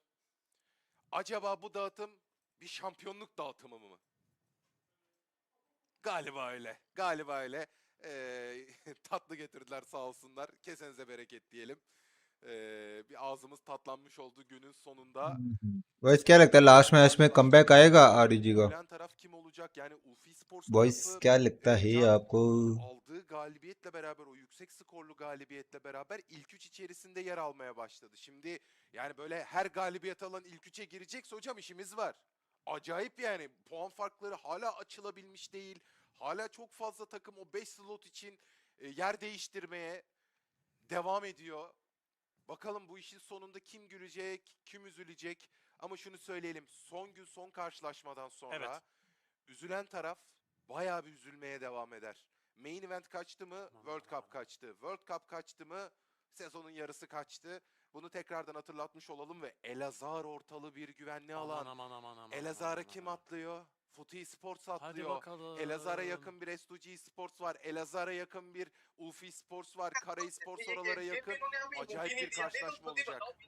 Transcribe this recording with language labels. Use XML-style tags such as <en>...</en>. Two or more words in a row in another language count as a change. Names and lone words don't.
<tr>Acaba bu dağıtım bir şampiyonluk dağıtımı mı? Galiba öyle. Galiba öyle. Tatlı getirdiler sağ olsunlar. Kesenize bereket diyelim. Bir ağzımız tatlanmış oldu günün sonunda.</tr> <hi>Boys क्या लगता है</hi> <en>last match</en> <hi>में कमबैक आएगा आरईजी का?</hi> <tr>Gülen taraf kim olacak? Yani Ulfi Sports</tr> <hi>Boys</hi> <tr>tarafı</tr> <hi>क्या लगता है</hi> <tr>Can</tr> <hi>आपको?</hi> <tr>aldığı galibiyetle beraber, o yüksek skorlu galibiyetle beraber ilk 3 içerisinde yer almaya başladı. Şimdi yani böyle her galibiyet alan ilk 3'e girecekse hocam işimiz var. Acayip yani, puan farkları hala açılabilmiş değil. Hala çok fazla takım o 5 slot için yer değiştirmeye devam ediyor. Bakalım bu işin sonunda kim gülecek, kim üzülecek. Ama şunu söyleyelim, son gün son karşılaşmadan sonra üzülen taraf bayağı bir üzülmeye devam eder.</tr> <en>Main event</en> <tr>kaçtı mı? World Cup kaçtı. World Cup kaçtı mı? Sezonun yarısı kaçtı. Bunu tekrardan hatırlatmış olalım ve Elazığ ortalı bir güvenli alan. Aman. Elazığ'a kim atlıyor? Futi Esports Hadi atlıyor. bakalım. Elazığ'a yakın bir S2G Esports var. Elazığ'a yakın bir Ulfi Esports var. Kara Esports oralara yakın. Acayip bir karşılaşma olacak.</tr>